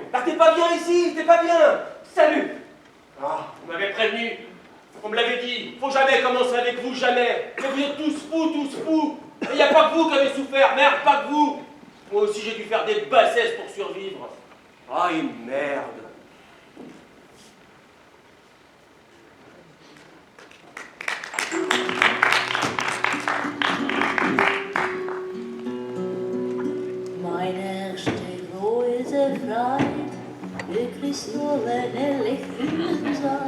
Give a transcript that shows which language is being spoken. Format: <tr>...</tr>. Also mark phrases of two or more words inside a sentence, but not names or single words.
<fr>Bah t'es pas bien ici, t'es pas bien. Salut. Ah, vous m'avez prévenu. On me l'avait dit, faut jamais commencer avec vous, jamais. Mais vous êtes tous fous, tous fous. Il n'y a pas que vous qui avez souffert, merde, pas que vous. Moi aussi j'ai dû faire des bassesses pour survivre. Ah, et merde.</fr> <de>Mein erster großer Freund, glücklich so, wenn Licht im Saal.</de>